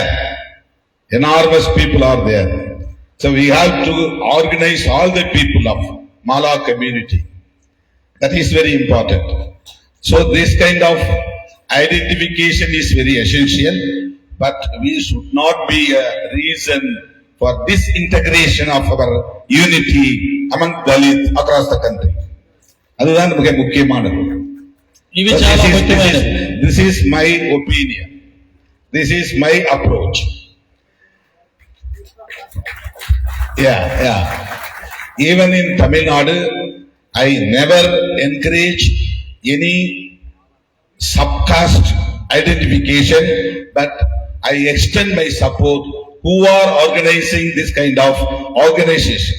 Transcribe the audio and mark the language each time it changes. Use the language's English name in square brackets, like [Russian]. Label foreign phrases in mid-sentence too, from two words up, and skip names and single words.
[English] Enormous people are there. So we have to organize all the people of Mala community. That is very important. So this kind of identification is very essential, but we should not be a reason for disintegration of our unity among Dalits across the country. [Tamil] அதுதான் மிக முக்கியமானது. [Telugu] ఇవి చాలా ముఖ్యమైనది. [English] This is my opinion. This is my approach. Yeah. Even in Tamil Nadu, I never encourage any subcaste identification, but I extend my support who are organizing this kind of organizations.